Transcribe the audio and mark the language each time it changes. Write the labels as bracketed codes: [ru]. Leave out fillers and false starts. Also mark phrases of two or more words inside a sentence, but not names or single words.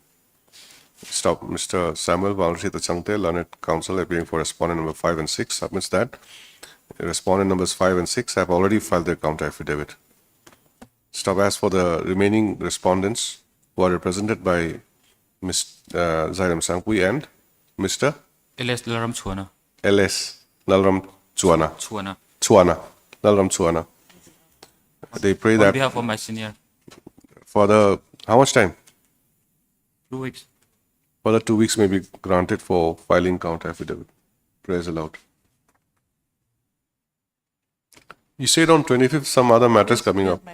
[en] Stop. Mr. Samuel Valrishita Changte, learned counsel, appearing for respondent number 5 and 6, submits that respondent numbers 5 and 6 have already filed their counter affidavit. Stop. As for the remaining respondents who are represented by Ms. Zairam Sangpui and Mr. LS Laram Chuana. L.S. Nalram Chuana. Nalram Chuana. They pray On that behalf of my senior, for the, how much time? 2 weeks. Further 2 weeks may be granted for filing counter affidavit. Prayers aloud. You said on 25th some other matters coming up.